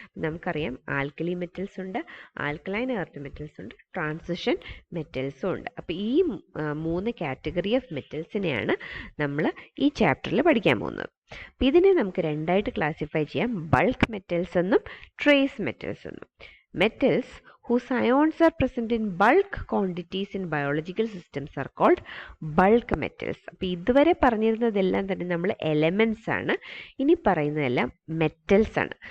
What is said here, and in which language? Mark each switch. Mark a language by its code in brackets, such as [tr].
[ml] നമുക്കറിയാം alkali metals ഉണ്ട്, alkaline earth metals ഉണ്ട്, ട്രാൻസിഷൻ മെറ്റൽസും ഉണ്ട്. അപ്പോൾ ഈ 3 കാറ്റഗറി ഓഫ് മെറ്റൽസിനെയാണ് നമ്മൾ ഈ ചാപ്റ്ററിൽ പഠിക്കാൻ പോകുന്നത്. അപ്പോൾ ഇതിനെ നമുക്ക് 2ആയിട്ട് ക്ലാസിഫൈ ചെയ്യാം, ബൾക്ക് മെറ്റൽസ് എന്നും ട്രേസ് മെറ്റൽസ് എന്നും. [en] Metals whose ions are present in bulk quantities in biological systems are called bulk metals. [ml] അപ്പോൾ ഇതുവരെ പറഞ്ഞിരുന്നതെല്ലാം തന്നെ നമ്മൾ എലമെൻറ്റ്സ് ആണ്, ഇനി പറയുന്നതെല്ലാം മെറ്റൽസ് ആണ്.